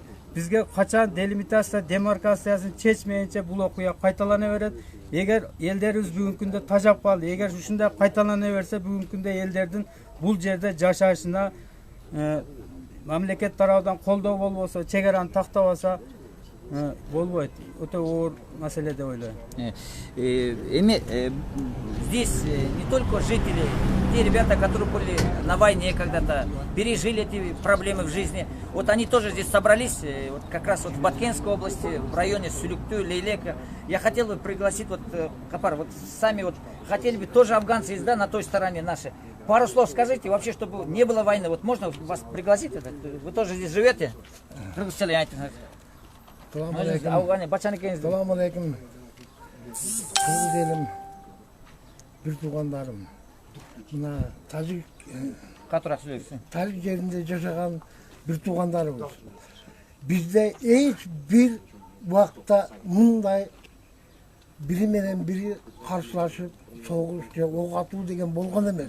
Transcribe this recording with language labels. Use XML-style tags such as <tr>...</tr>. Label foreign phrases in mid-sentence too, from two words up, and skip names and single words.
<ky>Бизге качан делимитация, демаркациясын чечмейинче бул окуя кайталана берет. Эгер элдерибиз бүгүнкү күндө тажап калды, эгер ушундай кайталана берсе, бүгүнкү күндө элдердин бул жерде жашашына мамлекет тарабынан колдоо болбосо, чегараны тактабаса, болбойт. Өтө оор маселе деп ойлойм.</ky> <ru>Здесь не только жители, те ребята, которые были на войне когда-то, пережили эти проблемы в жизни. Вот они тоже здесь собрались, вот как раз вот в Баткенской области, в районе Сулюкту, Лейлека. Я хотел бы пригласить, вот, Капар, вот сами вот хотели бы, тоже афганцы есть, да, на той стороне наши. Пару слов скажите, вообще, чтобы не было войны. Вот можно вас пригласить? Вы тоже здесь живете?</ru> <ky>Салам алейкум. Кыргыз элим, бир туугандарым. Мына тажик жеринде жашаган бир туугандарыбыз. Бизде эч бир убакта мындай бири менен бири каршылашып, согуш же ок атуу деген болгон эмес.</ky>